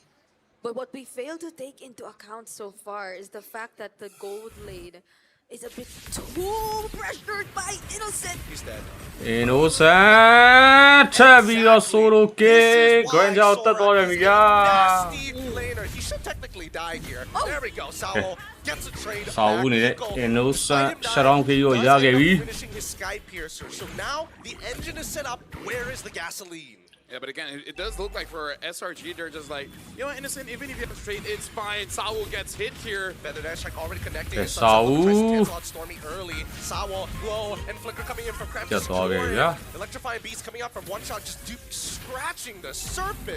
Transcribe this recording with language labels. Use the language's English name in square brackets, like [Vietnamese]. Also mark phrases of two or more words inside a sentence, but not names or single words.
[English] But what we fail to take into account so far is the fact that the gold lane is a bit too pressured by Innocent. He's dead. Innocent, solo ke, going out the door, nasty laner. He should technically die here. There we go. Sao gets a trade. Sao này, Innocent, sarong ke yo ya ke bi. Finishing his sky piercer. So now the engine is set up. Where is the gasoline? Yeah, but again, it does look like for SRG, they're just like, you know, Innocent, even if you have a trade, it's fine. Sawo gets hit here. Feather Dash like already connecting. Sawo. Stormy early. Sawo, low, and Flicker coming in from Cram. Electrifying beats coming up from one shot, just scratching the surface.